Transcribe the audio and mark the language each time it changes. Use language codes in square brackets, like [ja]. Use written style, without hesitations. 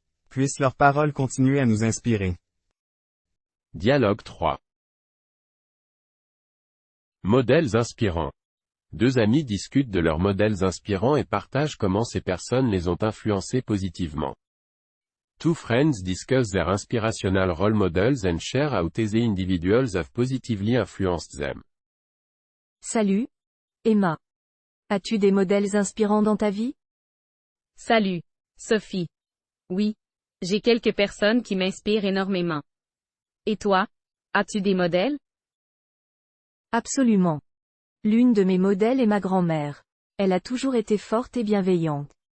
[fr] Puissent leurs paroles continuer à nous inspirer. Dialogue 3. Modèles inspirants. Deux amis discutent de leurs modèles inspirants et partagent comment ces personnes les ont influencés positivement. [en] Two friends discuss their inspirational role models and share how these individuals have positively influenced them. [fr] Salut, Emma. As-tu des modèles inspirants dans ta vie? Salut, Sophie. Oui, j'ai quelques personnes qui m'inspirent énormément. Et toi, as-tu des modèles? Absolument. L'une de mes modèles est ma grand-mère. Elle a toujours été forte et bienveillante.